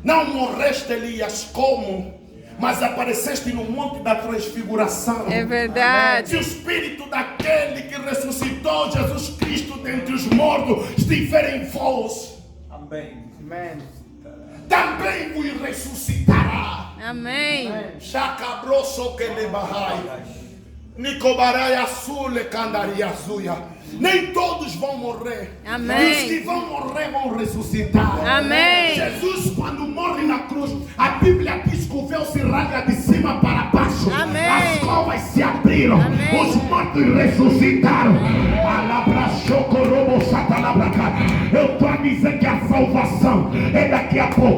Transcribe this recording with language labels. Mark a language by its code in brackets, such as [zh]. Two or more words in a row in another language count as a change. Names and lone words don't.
[pt] Não morreste, Elias, como? Mas apareceste no monte da transfiguração. É verdade. Se o espírito daquele que ressuscitou Jesus Cristo dentre os mortos estiver em vós, Amém. também vos ressuscitará. Amém. Chacabroso que le bahai. Nicobaraya sule candaria zuia. Nem todos vão morrer. Amém. Os que vão morrer vão ressuscitar. Amém. Jesus, quando morre na cruz, a Bíblia diz que o véu se rasga de cima para baixo. Amém. As covas se abriram. Amém. Os mortos ressuscitaram. Eu estou a dizer que a salvação é daqui a pouco.